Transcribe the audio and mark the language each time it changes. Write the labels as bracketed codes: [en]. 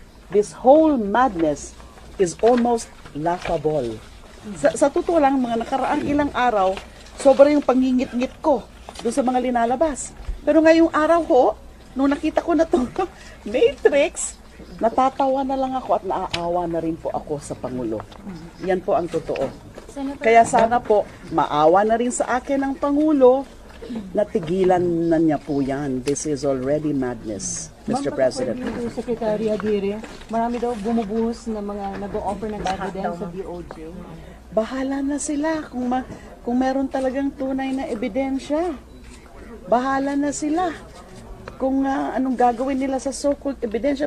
[en] This whole madness is almost laughable. [tl] Sa totoo lang, mga nakaraang ilang araw, sobra yung pangingit-ngit ko doon sa mga linalabas. Pero ngayong araw ho, nung nakita ko na itong matrix, natatawa na lang ako at naaawa na rin po ako sa Pangulo. Yan po ang totoo. Kaya sana po, maawa na rin sa akin ang Pangulo, natigilan na niya po yan. [en] This is already madness, Mr. President. [tl] Ma'am, Secretary Aguirre, marami daw bumubuhos na mga nag-o-offer ng evidence sa DOJ. Bahala na sila kung meron talagang tunay na ebidensya. Bahala na sila kung anong gagawin nila sa so-called ebidensya.